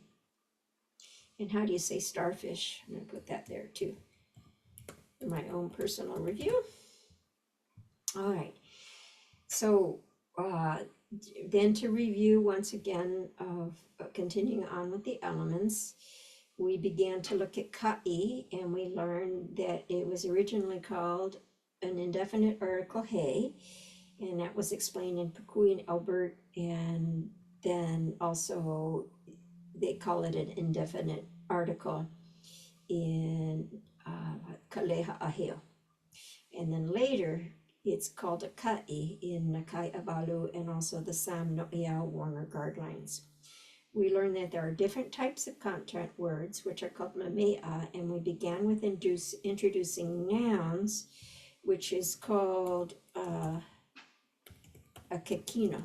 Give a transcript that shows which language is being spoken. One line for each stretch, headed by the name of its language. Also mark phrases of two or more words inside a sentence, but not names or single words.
English: And how do you say starfish? I'm going to put that there too for my own personal review. All right. So then to review once again of continuing on with the elements, we began to look at kaʻi, and we learned that it was originally called an indefinite article he, and that was explained in Pukui and Albert, and then also they call it an indefinite article in Kaleha Aheo. And then later it's called a kaʻi in Nakai Abalu and also the Sam Noʻeau Warner Guidelines. We learned that there are different types of content words, which are called memeʻa, and we began with introducing nouns, which is called a kikino.